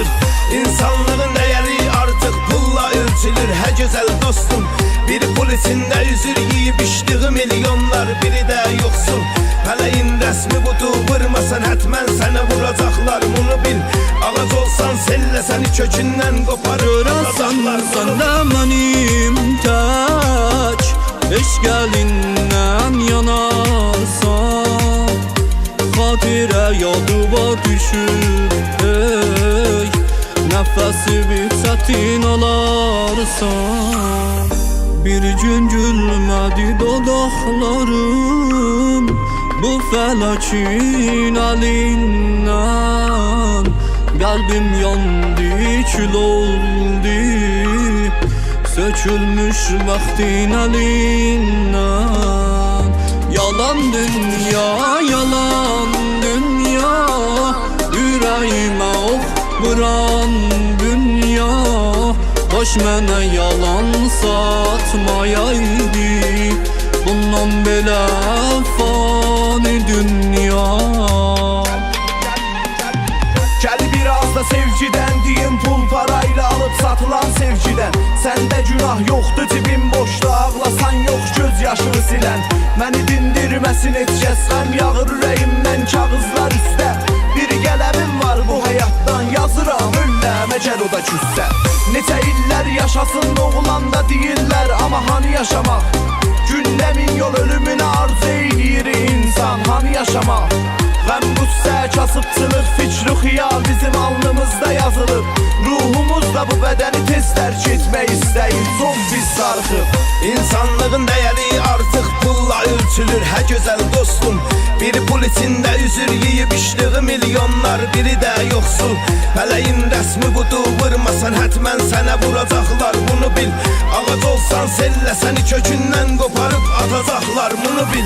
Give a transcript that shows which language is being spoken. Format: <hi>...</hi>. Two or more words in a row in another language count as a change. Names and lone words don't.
<tr>İnsanlığın değeri artık pulla ölçülür. He güzel dostum, biri pul içinde üzür yiyip içtiği milyonlar, biri de yoksul. Feleğin resmi budur, vurmasan etmen seni vuracaklar, bunu bil. Ağaç olsan selle seni kökünden koparır.</tr> <az>Görəsən səndə mənim tək eşqəlindən yanarsan, xatirə yadıma düşür ey, nəfəsi bir çətin alarsan. Bir gün gülmədi dodaqlarım bu fələkin əlindən.</az> <tr>Kalbim yandı, kül oldu, sökülmüş vaktin elinden. Yalan dünya, yalan dünya, yüreğime ok vuran dünya.</tr> <az>Boş mənə yalan satmayaydı, bundan belə fani dünya.</az> <tr>Gel biraz da sevgiden diyeyim, pul parayla alıp satılan sevgiden. Sende günah yoktu, cibin boşta, ağlasan yok göz yaşını silen.</tr> <az>Məni dindirməsin heç kəs, qəm yağır ürəyimdən kağızlar üstə. Bir qələmim var bu həyatdan, yazıram ölləm əgər o da küssə. Neçə illər yaşasın oğlan da deyirlər, amma hani yaşamaq? Gündə min yol ölümünə arzu edir insan, hani yaşamaq? Qəm qüssə kasıbçılıq, fikri xiyal bizim alnımızda yazılıb. Ruhumuz da bu bədəni tez tərk etmək istəyir, çox biz sarxıb.</az> <tr>İnsanlığın değeri artık pulla ölçülür. He güzel dostum, biri pul içinde üzür yiyip içtiği milyonlar, biri de yoksul. Feleğin resmi budur, vurmasan etmen sana vuracaklar, bunu bil. Ağaç olsan selle seni kökünden koparıp atacaklar, bunu bil.</tr>